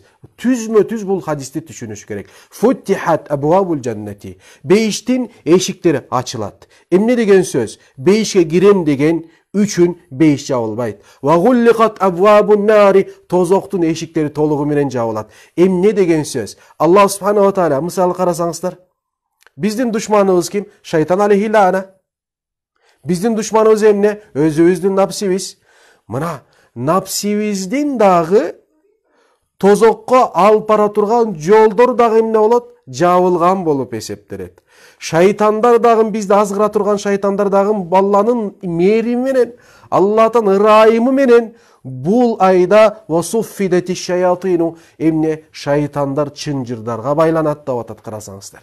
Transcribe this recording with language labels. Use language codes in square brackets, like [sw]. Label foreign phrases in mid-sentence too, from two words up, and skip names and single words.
[ky] Түзмө-түз бул хадисти түшүнүш керек. [ar] فتحت أبواب الجنة. [ky] Бейиштин эшиктери ачылат. Эмне деген сөз? Бейишке кирем деген үчүн бейиш жабылбайт. [ar] وغلقت أبواب النار. [ky] Тозоктун эшиктери толугу менен жабылат. Эмне деген сөз? [ar] الله سبحانه وتعالى [ky] мисалы карасаңыздар, Биздин душманыбыз ким? [ar] شيطان عليه لعنة. [ky] Биздин душманыбыз эмне? Өзүбүздүн напсибиз. Мына напсибиздин дагы тозокко алып бара турган жолдор дагы эмне болот? Жабылган болуп эсептелет. Шайтандар дагы бизди азгыра турган шайтандар дагы Алланын мээрими менен, Аллахтын ырайымы менен бул айда [ar] وصفدت الشياطين [ky] эмне шайтандар чынжырдарга байланат деп атат карасаңыздар.